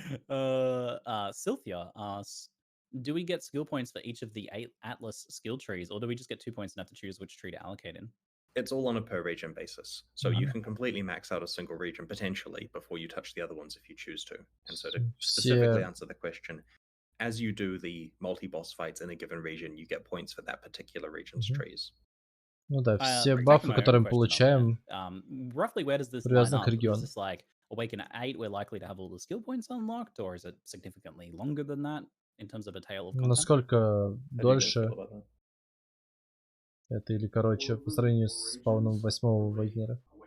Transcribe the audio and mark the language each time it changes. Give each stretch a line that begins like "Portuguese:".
English: Sylthia asks, do we get skill points for each of the 8 Atlas skill trees, or do we just get 2 points and have to choose which tree to allocate in? It's all on a per region basis. So you can completely max out a single region potentially before you touch the other ones if you choose to. And so to specifically answer the question, as you do the multi-boss fights in a given region, you get points for that particular region's trees.
Russian: Ну да, все бафы, которые мы получаем,
English: roughly where does this line up? Is this like Awaken at 8, we're likely to have all the skill points unlocked, or is it significantly longer than that in terms of a tail of content?
Russian: Насколько дольше это или короче по сравнению с спауном 8-го Вагнера?